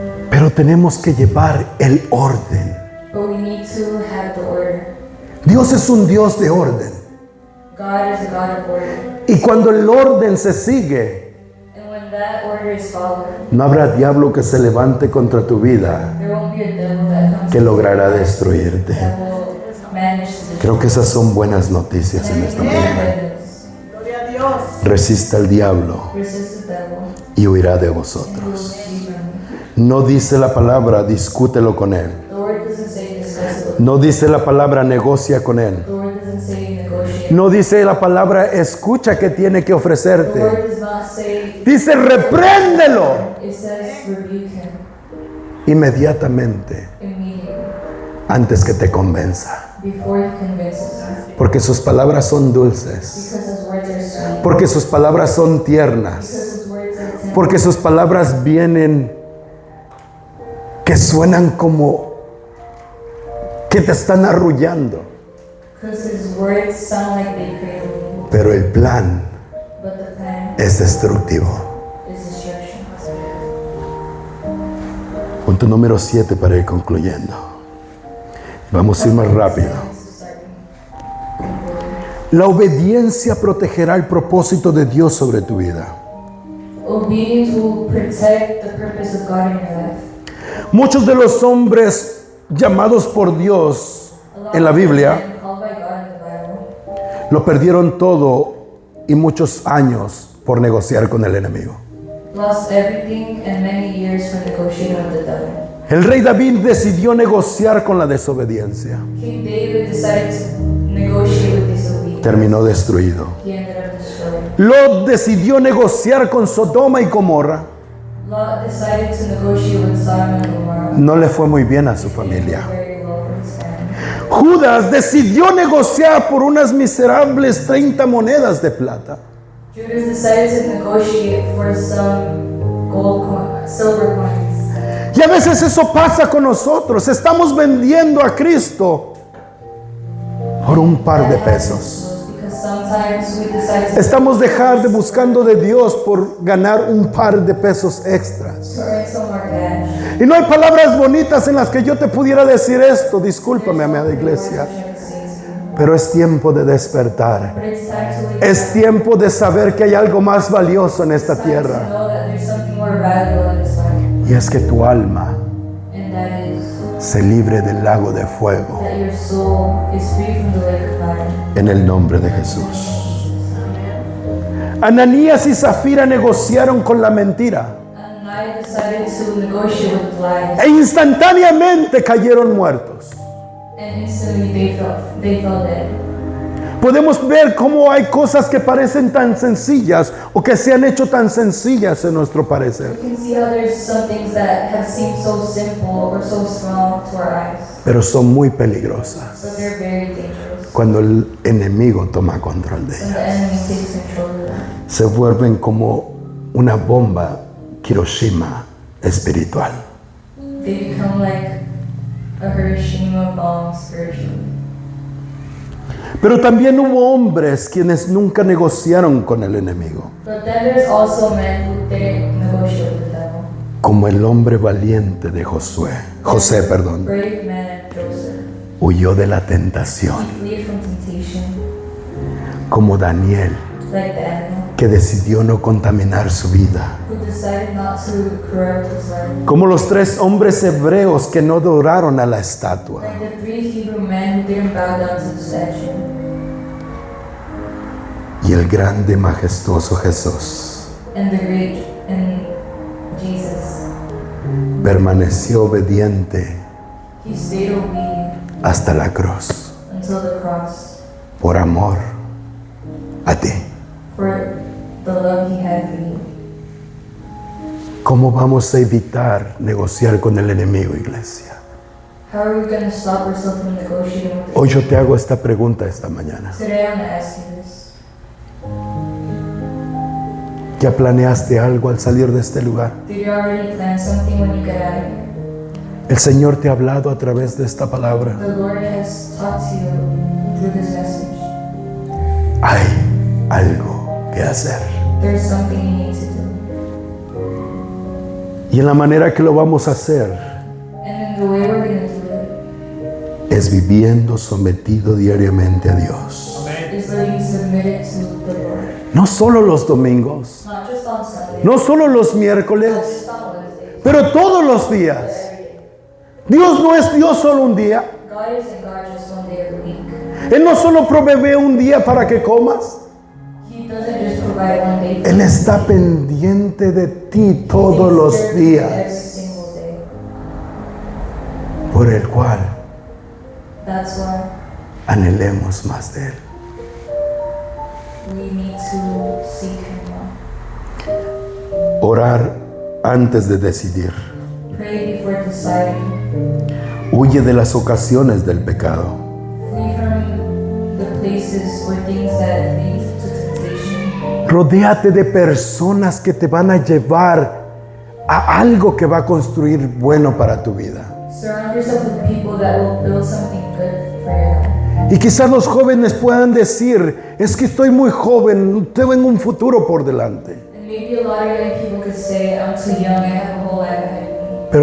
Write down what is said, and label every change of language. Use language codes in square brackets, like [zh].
[es] Pero tenemos que llevar el orden. [en] But we need to have the order. [es] Dios es un Dios de orden. [en] God is a God of order. [es] Y cuando el orden se sigue, [en] And when that order is followed, [es] no habrá diablo que se levante contra tu vida [en] there won't be a devil that comes [es] que logrará destruirte. [en] that will manage to destroy. [es] Creo que esas son buenas noticias en esta mañana. Resista al diablo [en] Resist the devil, [es] y huirá de [en] and he will [es] vosotros. [en] flee from you. [es] No dice la palabra, discútelo con él. [en] The word doesn't say discuss it. [es] No dice la palabra, negocia con él. [en] The word doesn't say negotiate. [es] No dice la palabra, escucha que tiene que [en] The [es] ofrecerte. [en] word does not say, [es] Dice, repréndelo [en] it says rebuke him [es] inmediatamente [en] immediately [es] antes que te convenza. [en] before he convinces you. [es] Porque sus palabras son dulces. [en] Because his words are sweet. [es] Porque sus palabras son tiernas. [en] Because his words are tender. [es] Porque sus palabras vienen que suenan como que te están arrullando. [en] Because his words sound like they cradle you. [es] Pero el plan [en] But the plan [es] es destructivo. [en] is destruction. [es] Punto número 7 para ir concluyendo. Vamos a ir más rápido. La obediencia protegerá el propósito de Dios sobre tu vida. [en] Obedience will protect the purpose of God in your life. [es] Muchos de los hombres llamados por Dios en la Biblia [en] And called by God in the Bible [es] lo perdieron todo y muchos años por negociar con el enemigo. [en] lost everything and many years for negotiating with the devil. [es] El rey David decidió negociar con la desobediencia. [en] King David decided to negotiate with disobedience. [es] Terminó destruido. [en] He ended up destroyed. [es] Lot decidió negociar con Sodoma y Gomorra. [en] Lot decided to negotiate with Sodom and Gomorrah. [es] No le fue muy bien a su familia. [en] Very low for his family. [es] Judas decidió negociar por unas miserables 30 monedas de plata. [en] Judas decided to negotiate for some silver coins. [es] Y a veces eso pasa con nosotros. Estamos vendiendo a Cristo por un par de pesos. [en] Because sometimes we decide to [es] Estamos buscando de Dios por ganar un par de pesos extras. [en] earn some more cash. [es] Y no hay palabras bonitas en las que yo te pudiera decir esto. Discúlpame, amada iglesia. Pero es tiempo de despertar. [en] But it's time to wake [es] Es tiempo de saber que hay algo más valioso en esta [en] to [es] tierra. [en] know that there's something more valuable in this life. [es] Y es que tu alma [en] And that is [es] se libre del lago de fuego. [en] that your soul is free from the lake of fire. [es] En el nombre de Jesús. Ananías y Zafira negociaron con la mentira. [en] Ananias decided to negotiate with lies. [es] E instantáneamente cayeron muertos. [en] And instantly they fell dead. [es] Podemos ver cómo hay cosas que parecen tan sencillas o que se han hecho tan sencillas en nuestro parecer. [en] You can see how there's some things that have seemed so simple or so small to our eyes. [es] Pero son muy peligrosas [en] But they're very dangerous. [es] cuando el enemigo toma control de [en] When [es] ellas. [en] the enemy takes control of them. [es] Se vuelven como una bomba Hiroshima espiritual. [en] They become like a Hiroshima bomb spiritually. [es] Pero también hubo hombres quienes nunca negociaron con el enemigo, [en] But then there's also men who didn't negotiate with the devil. [es] como el hombre valiente de José, perdón, [en] Brave man Joseph. [es] huyó de la tentación, [en] He fled from temptation, [es] como Daniel, [en] like Daniel, [es] que decidió no contaminar su vida, [en] who decided not to corrupt his life. [es] como los 3 hombres hebreos que no adoraron a la estatua, [en] Like the 3 Hebrew men who didn't bow down to the statue. [es] y el grande majestuoso Jesús [en] And the great and Jesus. [es] permaneció obediente [en] He stayed obedient [es] hasta la cruz, [en] until the cross [es] por amor a ti. [en] for the love he had for you. [es] ¿Cómo vamos a evitar negociar con el enemigo, iglesia? [en] How are we going to stop ourselves from negotiating with the [es] Hoy yo te hago esta pregunta esta mañana. [en] Today I'm going to ask you this. [es] ¿Ya planeaste algo al salir de este lugar? [en] Did you already plan something when you get out of here? [es] El Señor te ha hablado a través de esta palabra. [en] The Lord has talked to you through this message. [es] Hay algo que hacer. [en] There's something you need to do. [es] Y en la manera que lo vamos a hacer [en] And in the way we're going to do [es] es viviendo sometido diariamente a Dios. [en] it is living submitted to the Lord. [es] No solo los domingos, [en] Not just on Sunday, [es] no solo los [en] not [es] miércoles, [en] just on Wednesday, [es] pero todos los días. [en] but every day. [es] Dios no es Dios solo un día. [en] God isn't God just one day of the week. [es] Él no solo provee un día para que comas. [en] He doesn't just provide one day. [es] Él está pendiente de ti todos los [en] Every [es] días, [en] single day. [es] por el cual [en] That's why [es] anhelemos más de Él. [en] we need to seek Him more. [es] Orar antes de decidir. [en] Pray before deciding. [es] Huye de las ocasiones del pecado. [en] Flee from the places or things that lead to temptation. [es] Rodéate de personas que te van a llevar a algo que va a construir bueno para tu vida. [en] Surround yourself with people that will build something good for your life. [es] Y quizás los jóvenes puedan decir, es que estoy muy joven, tengo un futuro por delante. [en] And maybe a lot of young people could say, I'm too young, I have a whole life ahead of me.